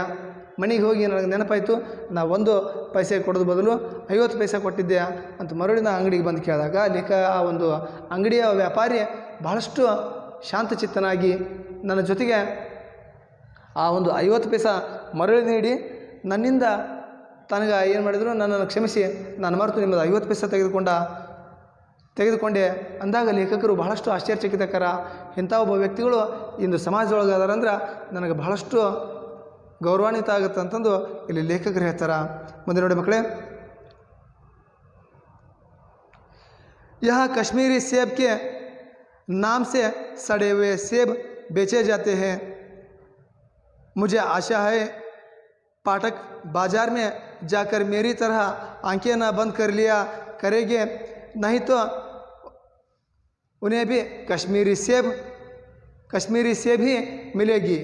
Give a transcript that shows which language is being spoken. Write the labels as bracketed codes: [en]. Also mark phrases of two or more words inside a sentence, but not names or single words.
[kn] ಮನೆಗೆ ಹೋಗಿ ನನಗೆ ನೆನಪಾಯಿತು, ನಾ 1 ಪೈಸೆ ಕೊಡೋದು ಬದಲು 50 ಪೈಸೆ ಕೊಟ್ಟಿದ್ದೆ ಅಂತ ಮರುಳಿನ ಅಂಗಡಿಗೆ ಬಂದು ಕೇಳಿದಾಗ ಆ ಒಂದು ಅಂಗಡಿಯ ವ್ಯಾಪಾರಿ ಬಹಳಷ್ಟು ಶಾಂತಚಿತ್ತನಾಗಿ ನನ್ನ ಜೊತೆಗೆ ಆ ಒಂದು 50 ಪೈಸೆ ಮರಳಿ ನೀಡಿ ನನ್ನಿಂದ ತನಗೆ ಏನು ಮಾಡಿದ್ರು, ನನ್ನನ್ನು ಕ್ಷಮಿಸಿ ನಾನು ಮರೆತು ನಿಮ್ಮದು 50 ಪೈಸೆ ತೆಗೆದುಕೊಂಡೆ ಅಂದಾಗ ಲೇಖಕರು ಬಹಳಷ್ಟು ಆಶ್ಚರ್ಯಚಕಿತಕರ. ಇಂಥ ಒಬ್ಬ ವ್ಯಕ್ತಿಗಳು ಇಂದು ಸಮಾಜದೊಳಗೆ ಅದಾರಂದ್ರೆ ನನಗೆ ಬಹಳಷ್ಟು ಗೌರವಾನ್ವಿತ ಆಗುತ್ತೆ ಅಂತಂದು ಇಲ್ಲಿ ಲೇಖಕರು ಹೇಳ್ತಾರೆ. ಮುಂದೆ ನೋಡಿ ಮಕ್ಕಳೇ, [hi] यहाँ कश्मीरी सेब के नाम से सड़े हुए सेब बेचे जाते हैं। मुझे आशा है पाठक बाज़ार में जाकर मेरी तरह आंखें ना बंद कर लिया करेंगे, नहीं तो उन्हें भी कश्मीरी सेब ही मिलेगी।